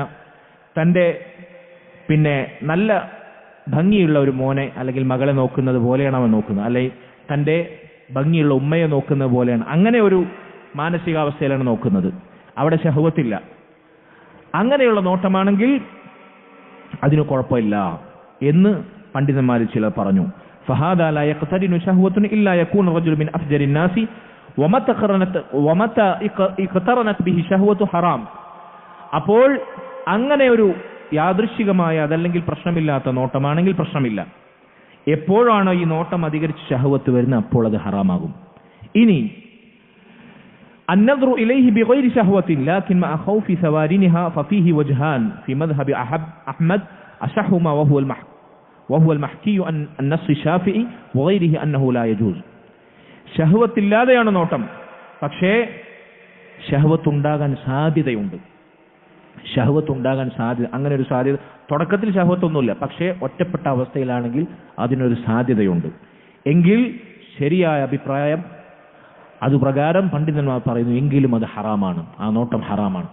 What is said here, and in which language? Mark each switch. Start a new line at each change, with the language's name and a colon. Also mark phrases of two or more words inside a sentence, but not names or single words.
Malayalam: തന്റെ നല്ല ഭംഗിയുള്ള ഒരു മോനെ അല്ലെങ്കിൽ മകളെ നോക്കുന്നത് പോലെയാണ് അവൻ നോക്കുന്നത്, അല്ലെങ്കിൽ തന്റെ ഭംഗിയുള്ള ഉമ്മയെ നോക്കുന്നത് പോലെയാണ്. അങ്ങനെ ഒരു മാനസികാവസ്ഥയിലാണ് നോക്കുന്നത്, അവിടെ ശഹ്വത്തില്ല. അങ്ങനെയുള്ള നോട്ടമാണെങ്കിൽ അതിന് കുഴപ്പമില്ല എന്ന് പണ്ഡിതന്മാരിൽ ചിലർ പറഞ്ഞു.
Arabic: فهذا لا يقترن شهوة إلا يكون الرجل من أفجر الناس ومتى اقترنت به شهوة حرام.
Malayalam: അപ്പോൾ അങ്ങനെ ഒരു യാദൃശ്ചികമായ അതല്ലെങ്കിൽ പ്രശ്നമില്ലാത്ത നോട്ടമാണെങ്കിൽ പ്രശ്നമില്ല. എപ്പോഴാണോ ഈ നോട്ടം അധികരിച്ച് ശഹ്വത്ത് വരുന്നത് അപ്പോൾ അത് ഹറാമാകും.
Arabic: ഇനി النظر إليه بغير شهوة لكن مع خوف ثوارنها ففيه وجهان في مذهب أحمد أصحهما وهو المحكي عن النص الشافعي وغيره أنه لا يجوز.
Malayalam: ശഹ്വത്ത് ഇല്ലാതെയാണ് നോട്ടം, പക്ഷേ ശഹ്വത്ത് ഉണ്ടാകാൻ സാധ്യതയുണ്ട്. അങ്ങനെ ഒരു സാധ്യത തുടക്കത്തിൽ ശഹ്വത്തൊന്നുമില്ല, പക്ഷേ ഒറ്റപ്പെട്ട അവസ്ഥയിലാണെങ്കിൽ അതിനൊരു സാധ്യതയുണ്ട് എങ്കിൽ ശരിയായ അഭിപ്രായം അതുപ്രകാരം പണ്ഡിതന്മാർ പറയുന്നു, എങ്കിലും അത് ഹറാമാണ്, ആ നോട്ടം ഹറാമാണ്.